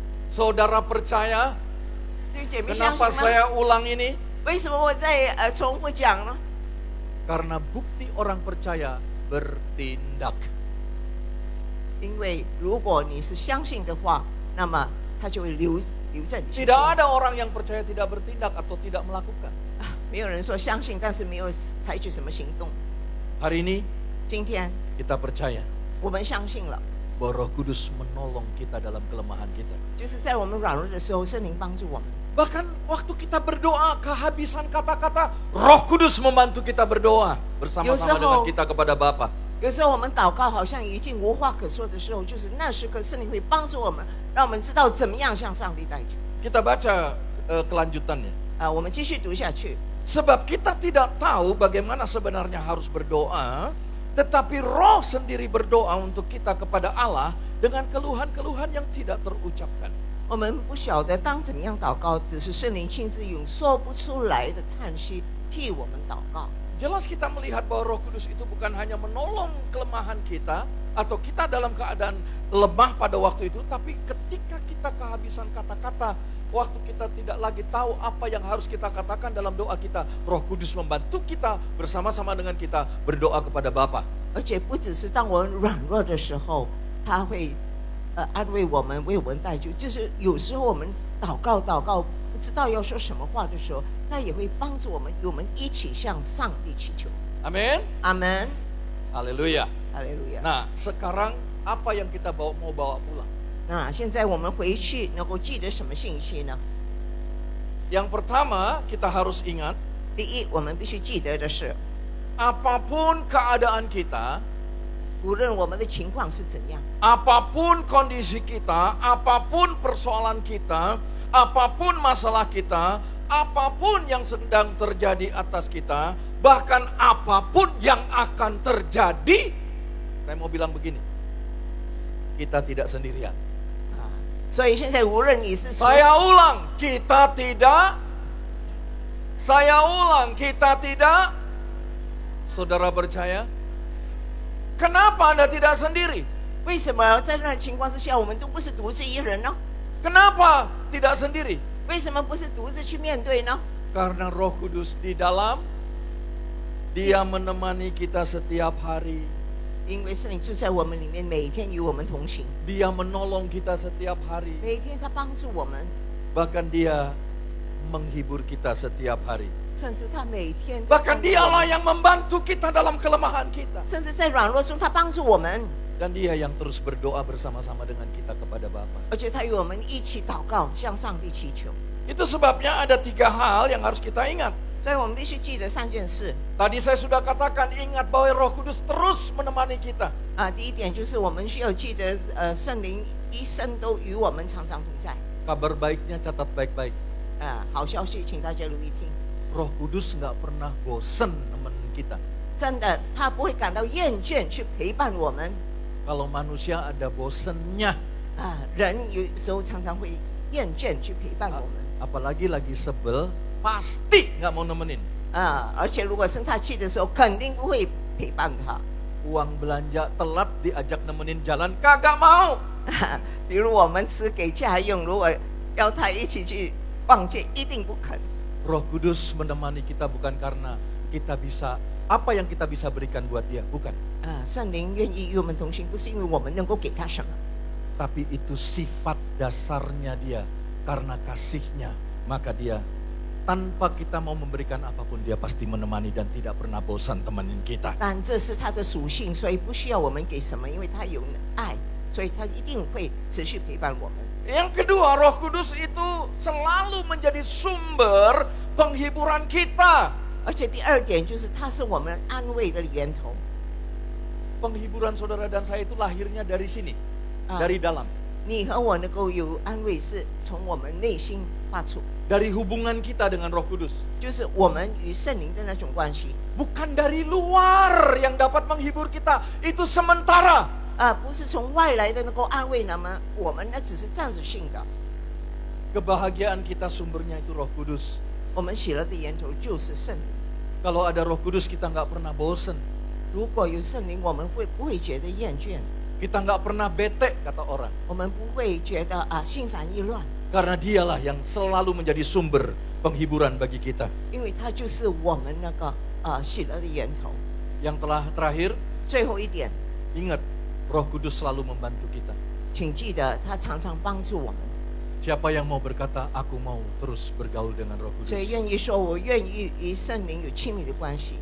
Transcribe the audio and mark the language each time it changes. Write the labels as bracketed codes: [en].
[id] Saudara percaya? [zh] 弟兄姐妹相 [id] Kenapa [zh] 信吗？ [id] saya ulang ini? [zh] 为什么我在重复讲呢？ [id] Karena bukti orang percaya bertindak. [zh] 因为如果你是相信的话，那么他就会留在你心 [id] Tidak ada orang yang percaya tidak bertindak atau tidak melakukan. [zh] 没有人说相信，但是没有采取什么行动。 [id] Hari ini [zh] 今天 [id] kita percaya [zh] 我们相信了， [id] bahwa Roh Kudus menolong kita dalam kelemahan kita. [zh] 就是在我们软弱的时候，圣灵帮助我们。 [id] Bahkan waktu kita berdoa kehabisan kata-kata, Roh Kudus membantu kita berdoa bersama-sama dengan kita kepada Bapa. [zh] 有时候我们祷告好像已经无话可说的时候，就是那时刻圣灵会帮助我们，让我们知道怎么样向上帝代求。 [id] Kita baca kelanjutannya. [zh] 我们继续读下去。 [id] Sebab kita tidak tahu bagaimana sebenarnya harus berdoa, tetapi Roh sendiri berdoa untuk kita kepada Allah dengan keluhan-keluhan yang tidak terucapkan. [zh] 我们不晓得当怎么样祷告，只是圣灵亲自用说不出来的叹息替我们祷告。 [id] Jelas kita melihat bahwa Roh Kudus itu bukan hanya menolong kelemahan kita atau kita dalam keadaan lemah pada waktu itu, tapi ketika kita kehabisan kata-kata, waktu kita tidak lagi tahu apa yang harus kita katakan dalam doa kita, Roh Kudus membantu kita bersama-sama dengan kita berdoa kepada Bapa. [zh] 而且不只是当我们软弱的时候，他会安慰我们，为我们代求。就是有时候我们祷告不知道要说什么话的时候，他也会帮助我们，与我们一起向上帝祈求。 [id] Amin. [zh] 阿门， [id] Haleluya. [zh] 哈利路亚。 [id] Nah, sekarang apa yang kita mau bawa pulang? [zh] 那现在我们回去能够记得什么信息呢？ [id] Yang pertama, kita harus ingat, [zh] 第一，我们必须记得的是， [id] apapun keadaan kita, [zh] 无论我们的情况是怎样， [id] apapun kondisi kita, apapun persoalan kita, apapun masalah kita, apapun yang sedang terjadi atas kita, bahkan apapun yang akan terjadi, saya mau bilang begini, kita tidak sendirian. [zh] 所以现在无论你是 [id] Saya ulang, kita tidak. Saya ulang, kita tidak. Saudara percaya? Kenapa Anda tidak sendiri? [zh] 为什么在那情况之下，我们都不是独自一人呢？ [id] Kenapa tidak sendiri? [zh] 为什么不是独自去面对呢？ [id] Karena Roh Kudus di dalam, Dia menemani kita setiap hari. [zh] 因为圣灵住在我们里面，每天与我们同行， [id] Dia menolong kita setiap hari. [zh] 每天他帮助我们， [id] Bahkan Dia menghibur kita setiap hari. [zh] 甚至他每天都 [id] Bahkan [zh] 帮助我 [id] Dialah [zh] 们 [id] yang membantu kita dalam kelemahan kita. [zh] 甚至在软弱中他帮助我们， [id] Dan Dia yang terus berdoa bersama-sama dengan kita kepada Bapa. [zh] 而且他与我们一起祷告，向上帝祈求。 [id] Itu sebabnya ada 3 hal yang harus kita ingat. [zh] 所以我们必须记得3件事 [id] Tadi saya sudah katakan, ingat bahwa Roh Kudus terus menemani kita. 啊。 [zh] 第一点就是我们需要记得，圣灵一生都与我们常常同在。 [id] Kabar baiknya catat baik-baik. [zh] 好消息，请大家留意听。 [id] Roh Kudus nggak pernah bosen nemenin kita. [zh] 真的，他不会感到厌倦去陪伴我们 [id] Kalau manusia ada bosennya, 啊。 [zh] 人有时候常常会厌倦去陪伴我们 [id] apalagi lagi sebel, pasti nggak mau nemenin. 啊。 [zh] 而且如果生他气的时候，肯定不会陪伴他。 [id] Uang belanja telat diajak nemenin jalan, kagak mau. [zh] 比如我们吃给家用，如果要他一起去逛街，一定不肯。 [id] Roh Kudus menemani kita bukan karena kita bisa, apa yang kita bisa berikan buat dia, bukan. [zh] 圣灵愿意与我们同行，不是因为我们能够给他什么， [id] Tapi itu sifat dasarnya dia. Karena kasihnya, maka dia tanpa kita mau memberikan apapun, dia pasti menemani dan tidak pernah bosan temenin kita. [zh] 但这是他的属性，所以不需要我们给什么，因为他有爱，所以他一定会持续陪伴我们。 [id] Yang kedua, Roh Kudus itu selalu menjadi sumber penghiburan kita. [zh] 而且第二点就是，他是我们安慰的源头。 [id] Penghiburan saudara dan saya itu lahirnya dari sini, dari dalam. [zh] 你和我能够有安慰，是从我们内心发出， [id] Dari hubungan kita dengan Roh Kudus. [zh] 就是我们与圣灵的那种关系 [id] Bukan dari luar yang dapat menghibur kita, itu sementara. [zh] 不是从外来的能够安慰，那么我们那只是暂时性的。 [id] Kebahagiaan kita sumbernya itu Roh Kudus. [zh] 我们喜乐的源头就是圣灵。 [id] Kalau ada Roh Kudus kita nggak pernah bosen. [zh] 如果有圣灵，我们会不会觉得厌倦？ [id] Kita nggak pernah bete, kata orang. [zh] 我们不会觉得心烦意乱， [id] Karena dialah yang selalu menjadi sumber penghiburan bagi kita. [zh] 因为它就是我们那个喜乐的源头。 [id] Yang terakhir, [zh] 最后一点， [id] ingat, Roh Kudus selalu membantu kita. [zh] 请记得，他常常帮助我们。 [id] Siapa yang mau berkata, aku mau terus bergaul dengan Roh [zh] 所以 [id] Kudus? [zh] 愿意说，我愿意与圣灵有亲密的关系。